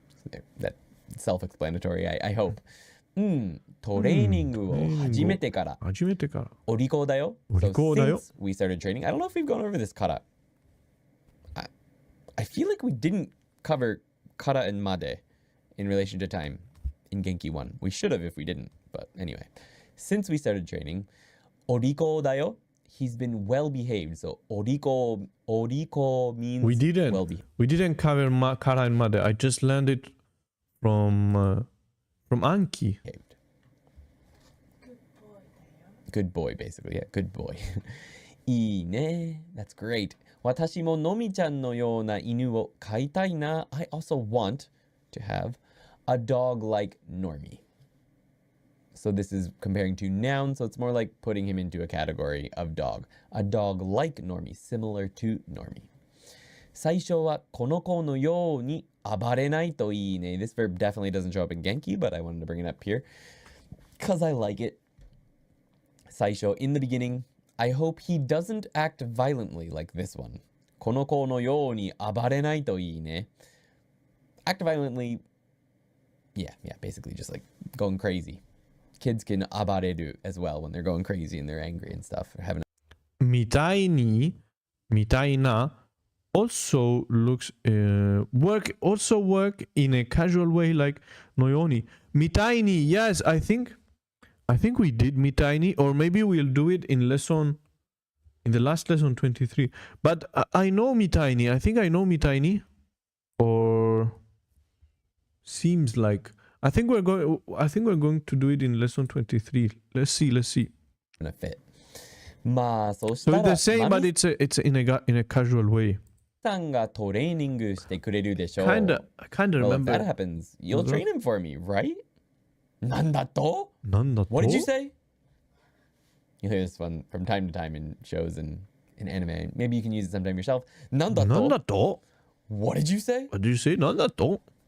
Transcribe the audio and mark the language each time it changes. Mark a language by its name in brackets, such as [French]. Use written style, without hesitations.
[English] There, that's self-explanatory, I hope. [Japanese] トレーニングを始めてから。初めてから。お利口だよ。お利口だよ。 [English] So since we started training, I don't know if we've gone over this kata. I feel like we didn't cover kata and made in relation to time in Genki 1. We should have if we didn't, but anyway. Since we started training, [Japanese] お利口だよ. [English] He's been well behaved. So お利口 means We didn't. well behaved. We didn't cover kara and made. I just learned it from Anki. Good boy, basically. Yeah, good boy. [Japanese] いいね. [English] That's great. [Japanese] 私ものみちゃんのような犬を飼いたいな. [English] I also want to have a dog like Normie. So this is comparing to noun, so it's more like putting him into a category of dog. A dog like Normie, similar to Normie. [Japanese] 最初はこの子のように暴れないといいね. [English] This verb definitely doesn't show up in Genki, but I wanted to bring it up here because I like it. 最初, in the beginning, I hope he doesn't act violently like this one. [Japanese] この子のように暴れないといいね. [English] Act violently, yeah, basically just like going crazy. Kids can 暴れる as well when they're going crazy and they're angry and stuff. Or having みたいな also looks work in a casual way like のように. みたいに, yes, I think we did みたいに, or maybe we'll do it in the last lesson 23. But I know みたいに. I think I know みたいに, or seems like. I think we're going to do it in lesson 23. Let's see. [Japanese] a fit. まあ、そうし [English] So [Japanese] た [English] it's [Japanese] ら [English] the same, but it's in a casual way. [Japanese] さんがトレーニングしてくれるでしょう。 [English] I kinda Well, if remember. that happens, you'll train him for me, right? [Japanese] なんだと? なんだと? [English] What did you say? You hear this one from time to time in shows and in anime. Maybe you can use it sometime yourself. [Japanese] なんだと? なんだと? [English] What did you say? What did you say? [Japanese] なんだと?